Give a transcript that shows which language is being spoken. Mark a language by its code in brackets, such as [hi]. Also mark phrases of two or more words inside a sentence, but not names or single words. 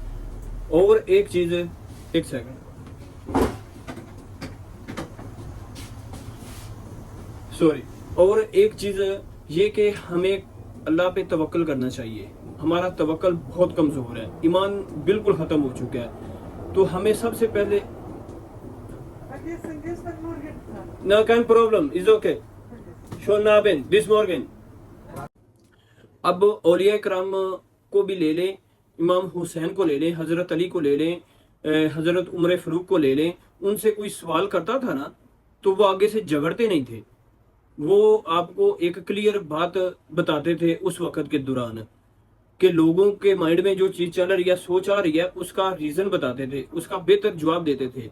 [ur] اور ایک چیز, ایک سیکنڈ, سوری, اور ایک چیز یہ کہ ہمیں اللہ پہ توکل کرنا چاہیے. ہمارا توکل بہت کمزور ہے, ایمان بالکل ختم ہو چکا ہے. تو ہمیں سب سے پہلے [de] No, kein Problem, [en] is okay. [de] Schon Abend, bis morgen. [ur] اب اولیاء کرام کو بھی لے لیں, امام حسین کو لے لیں, حضرت علی کو لے لیں, حضرت عمر فاروق کو لے لیں. ان سے کوئی سوال کرتا تھا نا تو وہ آگے سے جھگڑتے نہیں تھے. وہ آپ کو ایک کلیئر بات بتاتے تھے اس وقت کے دوران کہ لوگوں کے مائنڈ میں جو چیز چل رہی ہے, سوچ آ رہی ہے, اس کا ریزن بتاتے تھے, اس کا بہتر جواب دیتے تھے.